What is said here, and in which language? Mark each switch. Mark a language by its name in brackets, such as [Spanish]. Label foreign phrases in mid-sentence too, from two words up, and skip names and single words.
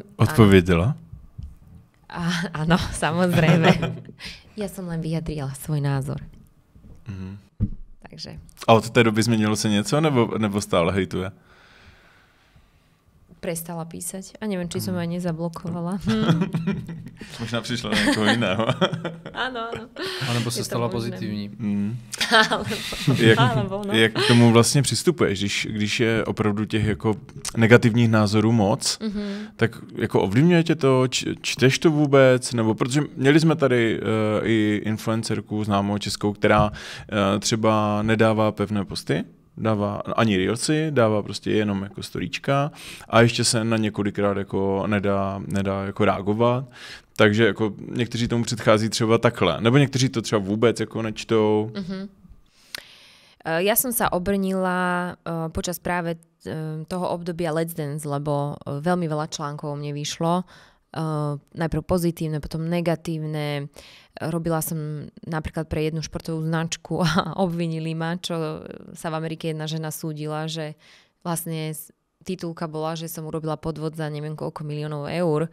[Slovak] Odpovedela? Áno, samozrejme. Ja som len vyjadrila svoj názor. Takže. [Czech] A od té doby zmenilo se něco, nebo stále hejtuje? [Slovak] Prestala písať. A neviem, či som aj nezablokovala. [Czech] Možná přišla na někoho jiného. [Slovak] Áno. [Czech] Alebo se stala pozitivní. Jak k tomu vlastně přistupuješ, když je opravdu těch jako negativních názorů moc, tak jako ovlivňuje tě to, čteš to vůbec, nebo protože měli jsme tady i influencerku známou českou, která třeba nedává pevné posty, dává ani reelsy, dává prostě jenom jako storíčka a ještě se na několikrát jako nedá jako reagovat. Takže jako někteří tomu předchází třeba takhle. Nebo někteří to třeba vůbec jako nečtou. [Slovak] Ja som sa obrnila počas práve toho obdobia Let's Dance, lebo veľmi veľa článkov o mne vyšlo. Najprv pozitívne, potom negatívne. Robila som napríklad pre jednu športovú značku a obvinili ma, čo sa v Amerike jedna žena súdila, že vlastne titulka bola, že som urobila podvod za neviem koľko miliónov eur.